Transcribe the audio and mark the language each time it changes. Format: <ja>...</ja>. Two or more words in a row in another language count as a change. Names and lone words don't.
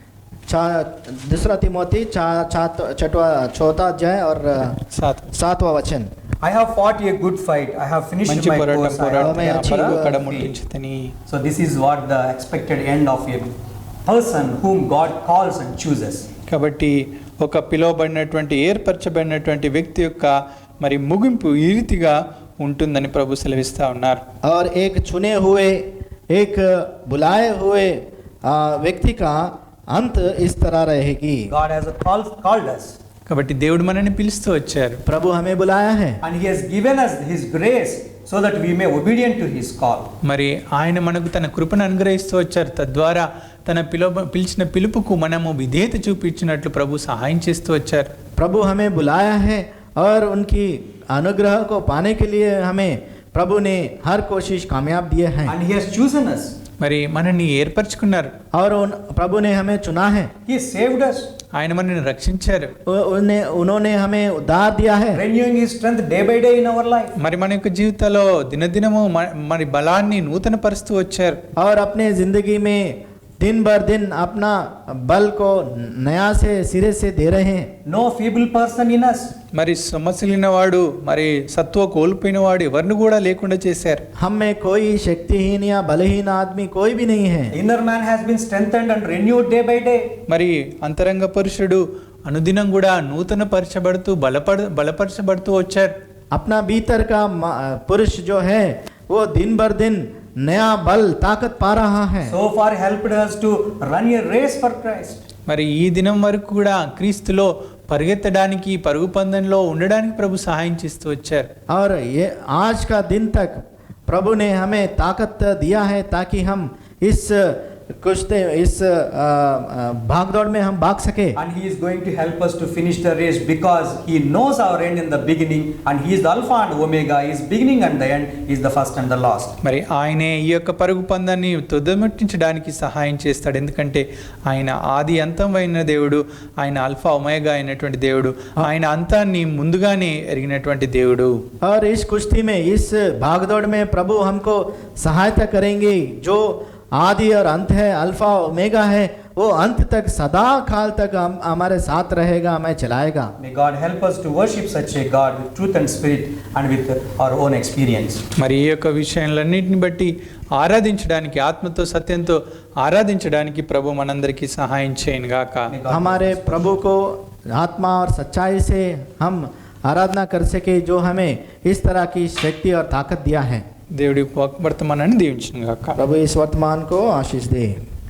<hi>दूसरा तिमोथी चौथा अध्याय और 7वां वचन।</hi> <en>I have fought a good fight. I have finished</en> <te>మంచి</te> <en>my</en> <te>పోరాటం</te> <en>course. I have</en> <te>పోరాడి మంచి పరుగు పోరాటం. కడముట్టించితిని.</te> <en>So this is what the expected end of a person whom God calls and chooses.</en> <te>కాబట్టి ఒక పిలువబడినటువంటి ఏర్పరచబడినటువంటి వ్యక్తి యొక్క మరి ముగింపు ఈ రీతిగా ఉంటుందని ప్రభు సెలవిస్తా ఉన్నారు.</te> <hi>और एक चुने हुए एक बुलाए हुए व्यक्ति का अंत इस तरह रहेगी।</hi> <en>God has called us</en> <te>కాబట్టి దేవుడు మనల్ని పిలుస్తూ వచ్చారు.</te> <hi>प्रभु हमें बुलाया है</hi> <en>and He has given us His grace so that we may obedient to His call.</en> <te>మరి ఆయన మనకు తన కృపను అనుగ్రహిస్తూ వచ్చారు. తద్వారా తన పిలిచిన పిలుపుకు మనము విధేయత చూపించినట్లు ప్రభు సహాయం చేస్తూ వచ్చారు.</te> <hi>प्रभु हमें बुलाया है और उनकी अनुग्रह को पाने के लिए हमें प्रभु ने हर कोशिश कामयाब दिए हैं।</hi> <en>And He has chosen us.</en> <te>మరి మనల్ని ఏర్పరచుకున్నారు.</te> <hi>और प्रभु ने हमें चुना है।</hi> <en>He saved us,</en> <te>ఆయన మనల్ని రక్షించారు.</te> <hi>उन्होंने हमें उद्धार दिया है।</hi> <en>renewing His strength day by day in our life.</en> <te>మరి మన యొక్క జీవితంలో దినదినము మరి బలాన్ని నూతన పరుస్తూ వచ్చారు.</te> <hi>और अपने जिंदगी में दिन भर दिन अपना बल को नया से सिरे से दे रहे हैं।</hi> <en>No feeble person in us.</en> <te>మరి సమస్యలిన వాడు మరి సత్వ కోల్పోయిన వాడు ఎవరిని కూడా లేకుండా చేశారు.</te> <hi>हम में कोई शक्तिहीन या बलहीन आदमी कोई भी नहीं है।</hi> <en>Inner man has been strengthened and renewed day by day.</en> <te>మరి అంతరంగ పురుషుడు అనుదినం కూడా నూతన పరచబడుతూ బలపరచబడుతూ వచ్చారు.</te> <hi>अपना भीतर का पुरुष जो है वो दिन भर दिन नया बल ताकत पा रहा है।</hi> <en>So far helped us to run a race for Christ.</en> <te>మరి ఈ దినం వరకు కూడా క్రీస్తులో పరిగెత్తడానికి పరుగు పందెంలో ఉండడానికి ప్రభు సహాయం చేస్తూ వచ్చారు.</te> <hi>और ये आज का दिन तक प्रभु ने हमें ताकत दिया है ताकि हम इस भागदौड़ में हम भाग सके।</hi> <en>And He is going to help us to finish the race because He knows our end in the beginning, and He is the Alpha and Omega. He is beginning and the end. He is the first and the last.</en> <te>మరి ఆయనే ఈ యొక్క పరుగు పందాన్ని తుదముట్టించడానికి సహాయం చేస్తాడు. ఎందుకంటే ఆయన ఆది అంతమైన దేవుడు, ఆయన అల్ఫా ఒమేగా అయినటువంటి దేవుడు, ఆయన అంతాన్ని ముందుగానే ఎరిగినటువంటి దేవుడు.</te> <hi>और इस कुश्ती में इस भागदौड़ में प्रभु हमको सहायता करेंगे। जो आदि और अंत है, अल्फा ओमेगा है, वो अंत तक सदा काल तक हमारे साथ रहेगा, हमें चलाएगा।</hi> <en>May God help us to worship such a God with truth and spirit and with our own experience.</en> <te>మరి ఈ యొక్క విషయాలన్నింటిని బట్టి ఆరాధించడానికి, ఆత్మతో సత్యంతో ఆరాధించడానికి ప్రభు మనందరికీ సహాయం చేయను గాక.</te> <hi>हमारे प्रभु को आत्मा और सच्चाई से हम आराधना कर सके, जो हमें इस तरह की शक्ति और ताकत दिया है।</hi> <te>దేవుడి వర్తమానాన్ని దీవించును గాక.</te> <hi>प्रभु इस वर्तमान को आशीष दे।</hi>